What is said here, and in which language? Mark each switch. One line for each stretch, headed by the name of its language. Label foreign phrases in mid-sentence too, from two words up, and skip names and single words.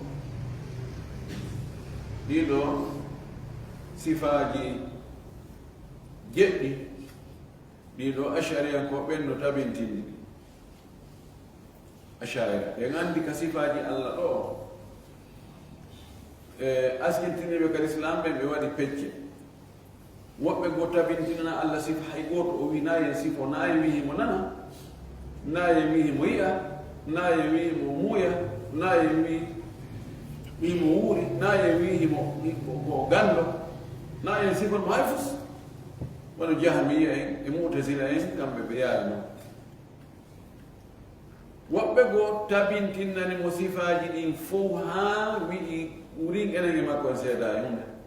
Fula: ɗiɗo sifaaji jeɗɗi ɗiɗo ashariyanko ɓenno tabintindi ashaira en andi ka sifaaji allah ɗo e askintiniɓe kadi islam ɓe ɓe waɗi pecce woɓɓe go tabintinana allah sifa hay gooto o wi naye sifo naye wihimo nana naye wihimo yi'a naye wihimo muuya naye wihimo wuuri naye wihimo ko gando naye sifanmo hay fus wono jahmiya en e mu'tazila en kamɓe ɓe yaari noon woɓɓe go tabintinnani mo sifaji ɗin fof ha wi'i wurin enen e makko en seeda e hunde